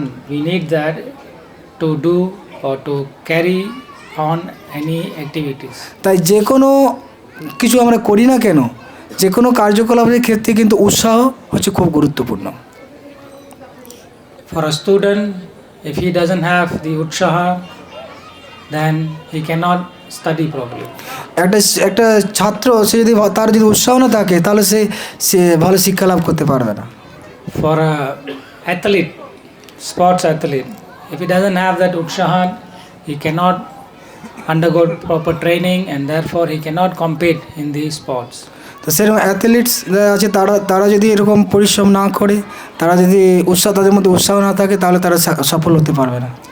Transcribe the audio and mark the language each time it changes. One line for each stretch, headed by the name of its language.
English: We need that to do or to carry on any activities.
Bangla: তাই যে কোনো কিছু আমরা করি না কেন, যে কোনো কার্যকলাপের ক্ষেত্রে কিন্তু উৎসাহ হচ্ছে খুব গুরুত্বপূর্ণ।
English: For a student, if he doesn't have the utsaha, then he cannot study properly.
Bangla: একটা ছাত্র সে যদি তার যদি উৎসাহ না থাকে তাহলে সে ভালো শিক্ষা লাভ করতে পারবে না।
English: For a athlete, sports athlete, if he doesn't have that utsaha, he cannot undergo proper training and therefore he cannot compete in these sports.
Bangla: তো সেরকম অ্যাথলিটস আছে তারা যদি এরকম পরিশ্রম না করে, তারা যদি তাদের মধ্যে উৎসাহ না থাকে তাহলে তারা সফল হতে পারবে না।